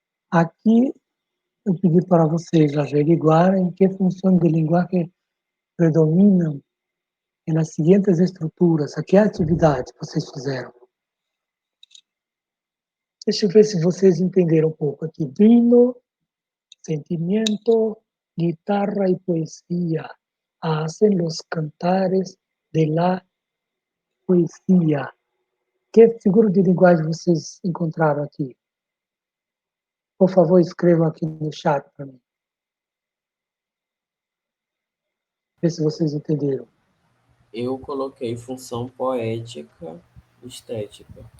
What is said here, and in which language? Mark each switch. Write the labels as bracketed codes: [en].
[pt] Aqui eu pedi para vocês averiguarem que funções de linguagem predominam nas seguintes estruturas. Aqui é a atividade que vocês fizeram. Deixa eu ver se vocês entenderam um pouco aqui. [es] Vino, sentimiento, guitarra y poesía hacen los cantares de la poesía. [pt] Que figura de linguagem vocês encontraram aqui? Por favor, escrevam aqui no chat para mim. Vê se vocês entenderam. Eu coloquei função poética e estética.